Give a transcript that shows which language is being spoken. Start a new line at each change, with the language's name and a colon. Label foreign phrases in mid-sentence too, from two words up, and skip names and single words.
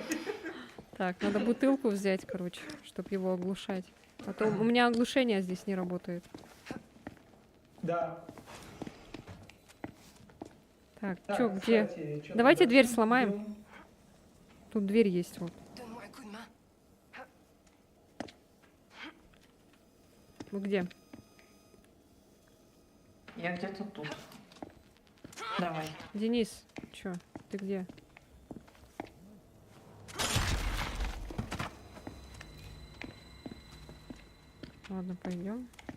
Russian: Так, надо бутылку взять, короче, чтобы его оглушать. А то у меня оглушение здесь не работает. Да. Так, Так, чё, где? кстати, чё Давайте там дверь дальше? сломаем. Идём. Тут дверь есть, вот.
French: Donne-moi un coup de main.
Russian: Вы где? Я где-то тут. Давай. Денис, чё, ты где? Ладно, пойдем.